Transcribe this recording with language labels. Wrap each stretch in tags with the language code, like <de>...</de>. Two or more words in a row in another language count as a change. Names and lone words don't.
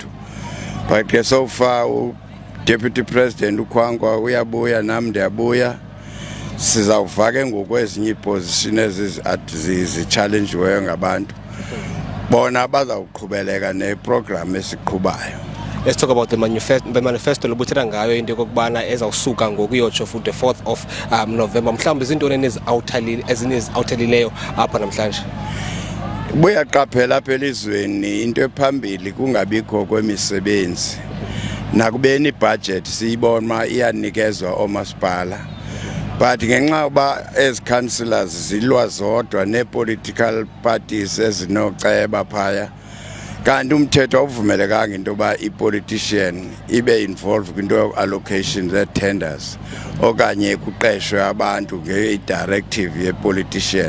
<xh>But ke</xh> <en>so far</en> <xh>Deputy President uKwankwa uyabuya, nami ndiyabuya. Sizawufaka ngokwezinye iposition ezi-challengeweyo ngabantu. Bona bazawuqhubeleka neprogram esiqhubayo.</xh> <en>Let's talk about the manifesto</en> <xh>lobuthetha ngayo into kokubana ezawusuka ngokuyotsho</xh> <en>for the 4th of November.</en> <xh>Mhlawumbe izintoni ezinezawuthalileyo apha namhlanje. Buyaqaphela apha elizweni into ephambili kungabikho kwemisebenzi. Nakubeni budget siyibona ma iyanikezwa omasipala. But ngenxa yoba</xh> <en>as councillors</en> <xh>zilwa zodwa ne-</xh> <en>political parties</en> <xh>ezinoceba phaya, kanti umthetho awuvumelekanga into yoba i-politician ibe involved kwinto allocation ze-tenders okanye kuqeshwe abantu nge-directive ye-politician.</xh>